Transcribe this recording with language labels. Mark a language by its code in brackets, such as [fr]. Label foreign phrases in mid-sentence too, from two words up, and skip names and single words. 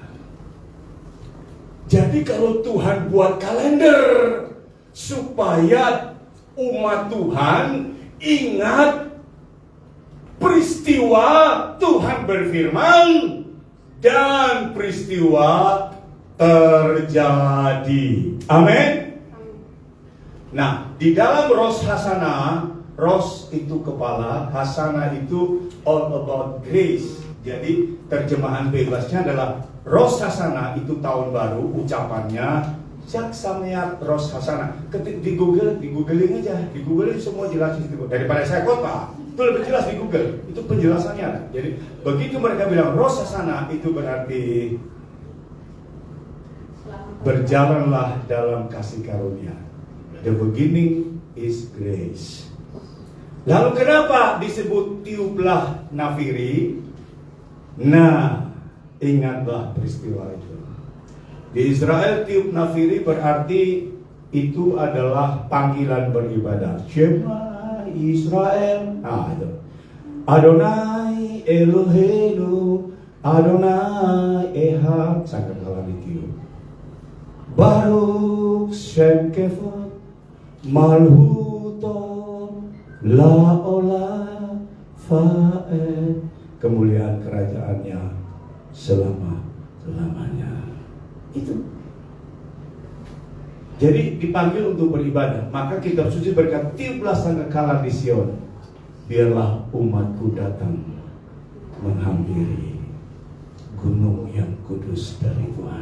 [id] Jadi kalau Tuhan buat kalender supaya umat Tuhan ingat peristiwa Tuhan berfirman dan peristiwa terjadi. Amin. Nah, di dalam Rosh Hashanah, Rosh itu kepala, Hashanah itu [en] all about grace. [id] Jadi terjemahan bebasnya adalah Rosh Hashanah itu tahun baru, ucapannya [he] חג שמח [id] Rosh Hashanah. Ketik di googling aja, di Google semua jelas itu. Daripada saya khotbah, itu lebih jelas di Google. Itu penjelasannya. Jadi begitu mereka bilang Rosh Hashanah itu berarti berjalanlah dalam kasih karunia. [en] The beginning is grace. [id] Lalu kenapa disebut tiuplah Nafiri? Nah, ingatlah peristiwa itu. Di Israel tiup Nafiri berarti itu adalah panggilan beribadah. [he] שמע ישראל. Itu. אדוני אלוהינו, אדוני אחד. [id] Sangkakala ditiup. [he] ברוך שם כבוד מלכותו לעולם ועד. [id] Kemuliaan kerajaannya selama-lamanya. Itu. Jadi dipanggil untuk beribadah. Maka kitab suci berkata, tiuplah sangkakala di Sion, biarlah umatku datang menghampiri gunung yang kudus dari Tuhan.